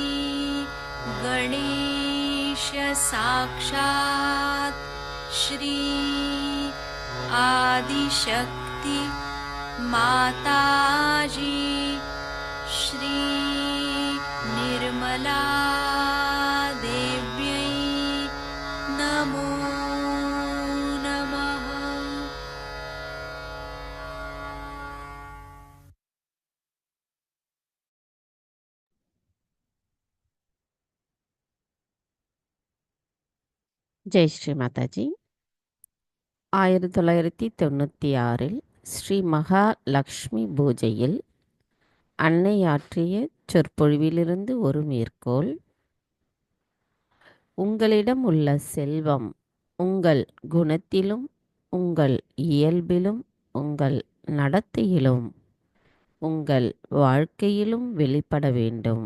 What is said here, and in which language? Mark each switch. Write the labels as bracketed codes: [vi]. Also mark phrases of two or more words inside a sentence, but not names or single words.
[sa] गणेश साक्षात् श्री आदिशक्ति माताजी श्री निर्मला देव्यै नमो नमः। [hi] जय श्री माताजी. [ta] 1996 ஸ்ரீ மகாலக்ஷ்மி பூஜையில் அன்னை ஆற்றிய சொற்பொழிவிலிருந்து ஒரு மேற்கோள். உங்களிடம் உள்ள செல்வம் உங்கள் குணத்திலும் உங்கள் இயல்பிலும் உங்கள் நடத்தையிலும் உங்கள் வாழ்க்கையிலும் வெளிப்பட வேண்டும்.